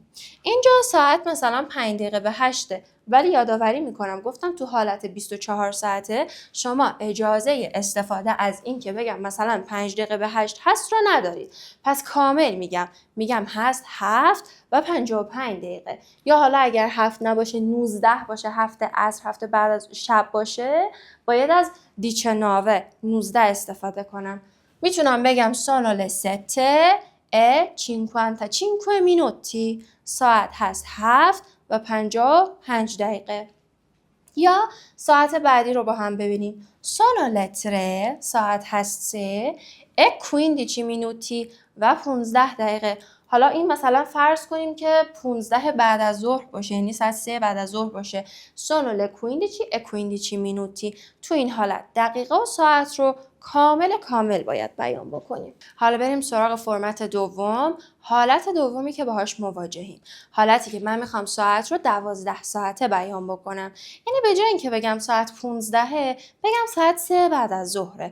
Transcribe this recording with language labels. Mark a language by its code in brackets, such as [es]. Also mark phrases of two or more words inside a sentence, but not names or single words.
[fa] اینجا ساعت مثلا 5 دقیقه به 8، ولی یادآوری میکنم گفتم تو حالت 24 ساعته شما اجازه استفاده از این که بگم مثلا 5 دقیقه به 8 هست رو ندارید. پس کامل میگم هست 7 و 55 دقیقه. یا حالا اگر 7 نباشه 19 باشه، 7 عصر، 7 بعد از شب باشه، باید از 19 استفاده کنم. میتونم بگم [it] sono le 7:55 minuti، [fa] ساعت هست 7 و 55 دقیقه. یا ساعت بعدی رو با هم ببینیم. [it] sono le 3، [fa] ساعت هست [it] 3 e 15 minuti [fa] و 15 دقیقه. حالا این مثلا فرض کنیم که 15 بعد از ظهر باشه، یعنی ساعت 3 بعد از ظهر باشه. [it] sono le 15 minuti. [fa] تو این حالت دقیقه و ساعت رو کامل باید بیان بکنیم. حالا بریم سراغ فرمت دوم، حالت دومی که باهاش مواجهیم. حالتی که من میخوام ساعت رو 12 ساعته بیان بکنم. یعنی به جای اینکه بگم ساعت 15 بگم ساعت 3 بعد از ظهره.